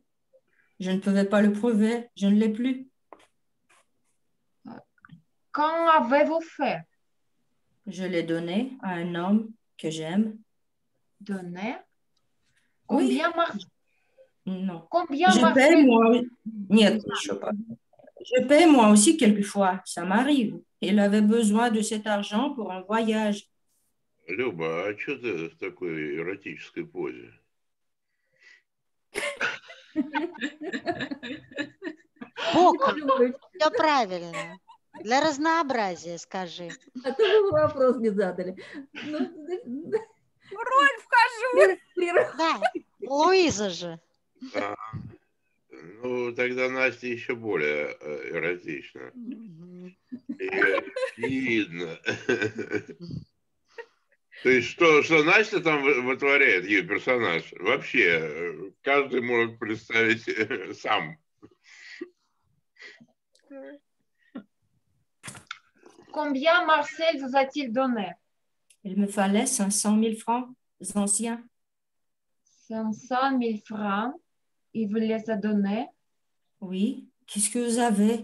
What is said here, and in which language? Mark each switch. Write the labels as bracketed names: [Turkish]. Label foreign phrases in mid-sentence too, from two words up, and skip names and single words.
[French] Je ne pouvais pas le prouver, je ne l'ai plus. Quand avez-vous fait? Je l'ai donné à un homme que j'aime. Donner. Oui, Combien non. Je paie Marcel? moi. [Russian] Нет, еще pas. [French] Je paie moi aussi quelquefois, ça m'arrive. Il avait besoin de cet argent pour un voyage. [Russian] Люба, а что ты в такой эротической позе? Боком. Все правильно. Для разнообразия скажи. А то вы вопрос не задали. Ну, В роль вхожу. Да, Луиза же. А, ну, тогда Настя еще более эротична. И видно. То есть, что Настя там вытворяет, ее персонаж, вообще каждый может представить сам. [French] Combien Marcel vous a-t-il donné? Il me fallait 500 000 francs anciens. 500 000 francs. Il vous les a donnés. Oui, qu'est-ce que vous avez?